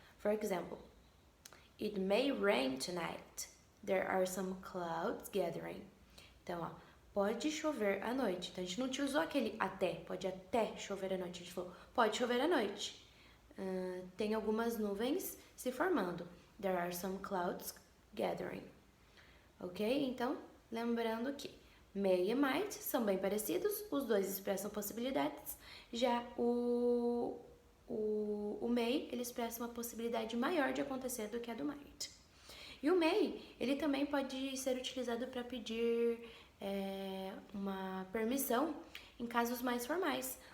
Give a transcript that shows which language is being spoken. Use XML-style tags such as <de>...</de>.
<en>For example, it may rain tonight. There are some clouds gathering.</en> <pt>Então, ó, pode chover à noite. Então, a gente não utilizou aquele até, pode até chover à noite. A gente falou, pode chover à noite. Tem algumas nuvens se formando.</pt> <en>There are some clouds gathering. Ok?</en> <pt>Então, lembrando que may e might são bem parecidos, os dois expressam possibilidades. Já o may, ele expressa uma possibilidade maior de acontecer do que a do might. E o may, ele também pode ser utilizado para pedir uma permissão em casos mais formais.</pt>